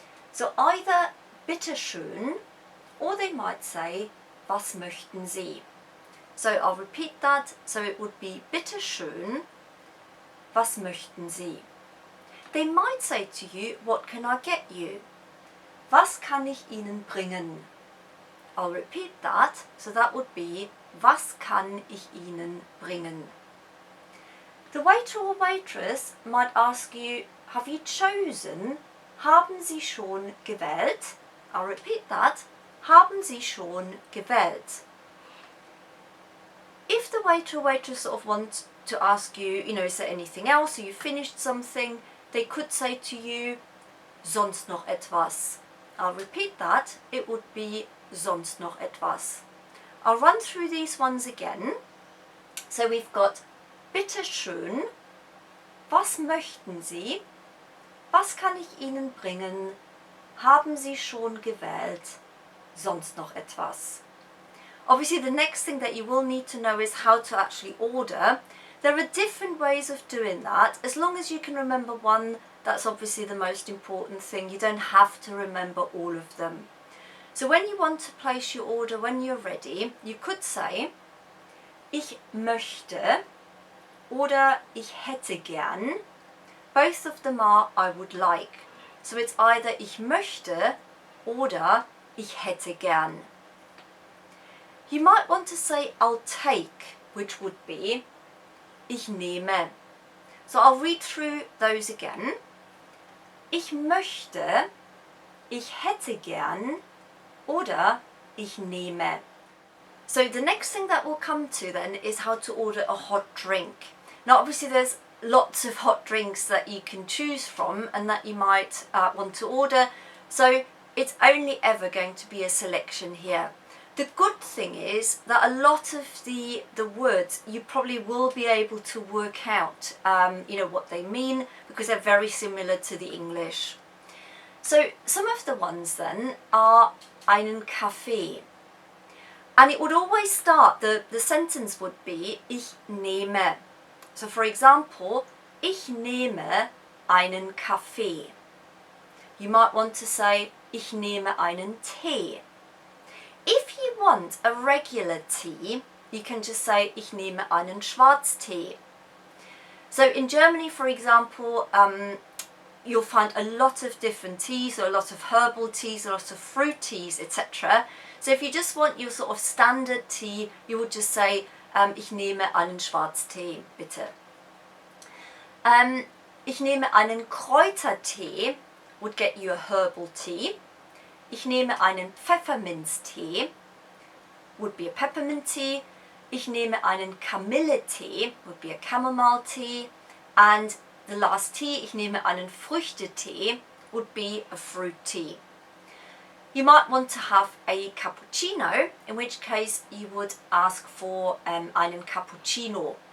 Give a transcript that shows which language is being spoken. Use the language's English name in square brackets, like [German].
[English] So either [German] bitte schön, [English] or they might say, [German] was möchten Sie? [English] So I'll repeat that, so it would be [German] bitte schön, was möchten Sie? [English] They might say to you, what can I get you? [German] Was kann ich Ihnen bringen? [English] I'll repeat that, so that would be, [German] was kann ich Ihnen bringen? [English] The waiter or waitress might ask you, have you chosen? [German] Haben Sie schon gewählt? [English] I'll repeat that. [German] Haben Sie schon gewählt? [English] If the waiter or waitress sort of wants to ask you, is there anything else, or you finished something, they could say to you, [German] sonst noch etwas? [English] I'll repeat that. It would be [German] sonst noch etwas. [English] I'll run through these ones again. So we've got [German] bitte schön, was möchten Sie? Was kann ich Ihnen bringen? Haben Sie schon gewählt? Sonst noch etwas? [English] Obviously the next thing that you will need to know is how to actually order. There are different ways of doing that. As long as you can remember one, that's obviously the most important thing. You don't have to remember all of them. So when you want to place your order, when you're ready, you could say, [German] ich möchte oder ich hätte gern. [English] Both of them are I would like. So it's either [German] ich möchte oder ich hätte gern. [English] You might want to say I'll take, which would be [German] ich nehme. [English] So I'll read through those again. [German] Ich möchte, ich hätte gern oder ich nehme. [English] So the next thing that we'll come to then is how to order a hot drink. Now obviously there's lots of hot drinks that you can choose from and that you might want to order, so it's only ever going to be a selection here. The good thing is that a lot of the words you probably will be able to work out what they mean, because they're very similar to the English. So some of the ones then are [German] einen Kaffee, [English] and it would always start, the sentence would be [German] ich nehme. [English] So for example, [German] ich nehme einen Kaffee. [English] You might want to say, [German] ich nehme einen Tee. [English] If you want a regular tea, you can just say, [German] ich nehme einen Schwarztee. [English] So in Germany, for example, you'll find a lot of different teas, or a lot of herbal teas, a lot of fruit teas, etc. So if you just want your sort of standard tea, you would just say, [German] ich nehme einen Schwarztee, bitte. Ich nehme einen Kräutertee, [English] would get you a herbal tea. [German] Ich nehme einen Pfefferminztee, [English] would be a peppermint tea. [German] Ich nehme einen Kamilletee, [English] would be a chamomile tea. And the last tea, [German] ich nehme einen Früchtetee, [English] would be a fruit tea. You might want to have a cappuccino, in which case you would ask for [German] einen Cappuccino.